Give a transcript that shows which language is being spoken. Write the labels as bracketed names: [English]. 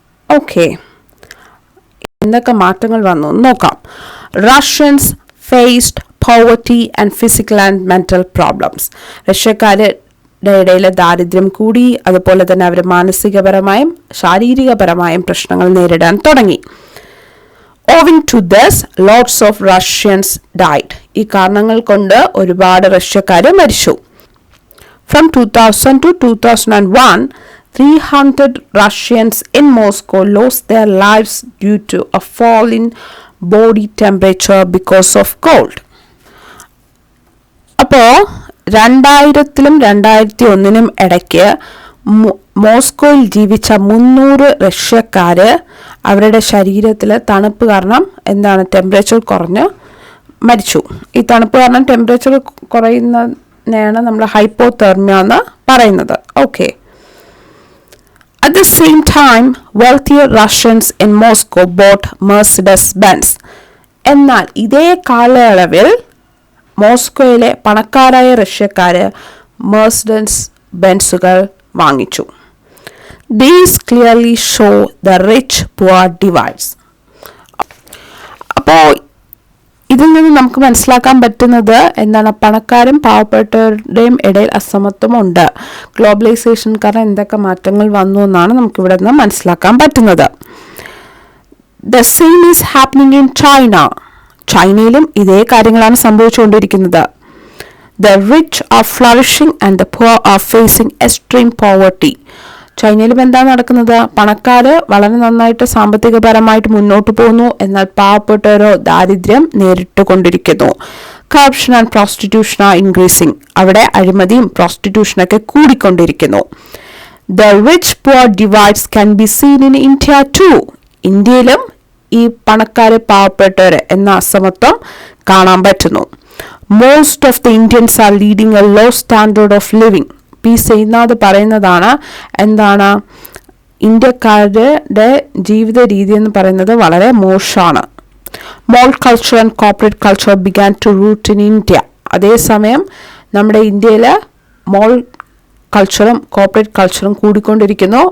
[Malayalam] Okay, എന്തൊക്കെ മാറ്റങ്ങൾ വന്നു നോക്കാം. [English] Russians faced poverty and physical and mental problems. [Malayalam] റഷ്യക്കാരുടെ ഇടയിൽ ദാരിദ്ര്യം കൂടി, അതുപോലെ തന്നെ അവർ മാനസികപരമായും ശാരീരികപരമായും പ്രശ്നങ്ങൾ നേരിടാൻ തുടങ്ങി. [English] Owing to this, lots of Russians died. [Malayalam] ഈ കാരണങ്ങൾ കൊണ്ട് ഒരുപാട് റഷ്യക്കാർ മരിച്ചു. [English] From 2000 to 2001, 300 Russians in Moscow lost their lives due to a fall in body temperature because of cold. [Malayalam] അപ്പോൾ 2000-ലും 2001-നും ഇടയ്ക്ക് മോസ്കോയിൽ ജീവിച്ച 300 റഷ്യക്കാർ അവരുടെ ശരീരത്തിൽ തണുപ്പ് കാരണം ടെമ്പറേച്ചർ കുറഞ്ഞ് മരിച്ചു. ഈ തണുപ്പ് കാരണം ടെമ്പറേച്ചർ കുറയുന്നതിനെയാണ് നമ്മൾ ഹൈപ്പോതെർമിയ എന്ന് പറയുന്നത്. [English] Okay, at the same time, wealthier Russians in Moscow bought Mercedes-Benz. [Malayalam] എന്നാൽ ഇതേ കാലയളവിൽ മോസ്കോയിലെ പണക്കാരായ റഷ്യക്കാർ മെർസിഡസ് ബെൻസുകൾ വാങ്ങിച്ചു. [English] These clearly show the rich-poor divides. [Malayalam] അപ്പോൾ ഇതിൽ നിന്ന് നമുക്ക് മനസ്സിലാക്കാൻ പറ്റുന്നത് പണക്കാരും പാവപ്പെട്ടവരുടെയും ഇടയിൽ അസമത്വമുണ്ട്. ഗ്ലോബലൈസേഷൻ കാരണം എന്തൊക്കെ മാറ്റങ്ങൾ വന്നു എന്നാണ് നമുക്കിവിടെ നിന്ന് മനസ്സിലാക്കാൻ പറ്റുന്നത്. [English] The same is happening in China. [Malayalam] ചൈനയിലും ഇതേ കാര്യങ്ങളാണ് സംഭവിച്ചുകൊണ്ടിരിക്കുന്നത്. [English] The rich are flourishing and the poor are facing extreme poverty. [Malayalam] ചൈനയിലും എന്താ നടക്കുന്നത്? പണക്കാര് വളരെ നന്നായിട്ട് സാമ്പത്തികപരമായിട്ട് മുന്നോട്ട് പോകുന്നു, എന്നാൽ പാവപ്പെട്ടവരോ ദാരിദ്ര്യം നേരിട്ട് കൊണ്ടിരിക്കുന്നു. [English] Corruption and prostitution are increasing. [Malayalam] അവിടെ അഴിമതിയും പ്രോസ്റ്റിറ്റ്യൂഷനൊക്കെ കൂടിക്കൊണ്ടിരിക്കുന്നു. [English] The rich poor divides can be seen in India too. [Malayalam] ഇന്ത്യയിലും ഈ പണക്കാര് പാവപ്പെട്ടവര് എന്ന അസമത്വം കാണാൻ പറ്റുന്നു. Most of the Indians are leading a low standard of living. P Sainath പറയുന്നതാണ് എന്താണ്, ഇന്ത്യക്കാരുടെ ജീവിത രീതി എന്ന് പറയുന്നത് വളരെ മോശമാണ്. [English] Mall culture and corporate culture began to root in India. [Malayalam] അതേസമയം നമ്മുടെ ഇന്ത്യയിൽ മോൾ കൾച്ചറും കോർപ്പറേറ്റ് കൾച്ചറും കൂടിക്കൊണ്ടിരിക്കുന്നു.